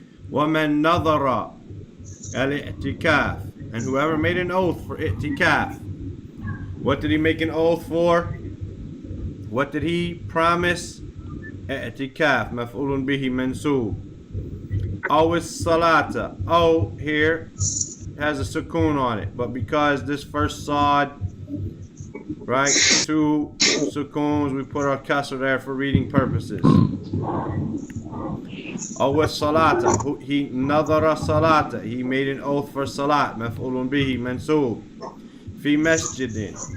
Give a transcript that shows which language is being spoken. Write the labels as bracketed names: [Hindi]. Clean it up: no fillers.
[Arabic] وَمَنْ نَظَرَ الْإِعْتِكَافِ, [English] and whoever made an oath for i'tikaf. What did he make an oath for? What did he promise? [Arabic] i'tikaf, مفعول به منصوب. أو الصلاة. [English] Oh, here has a sukoon on it, but because this first sad, right, 2 sukoons, we put our kasr there for reading purposes. [Arabic] أو الصلاة, [English] he nadara salata, he made an oath for salat, [Arabic] مفعول به منصوب, في مسجد.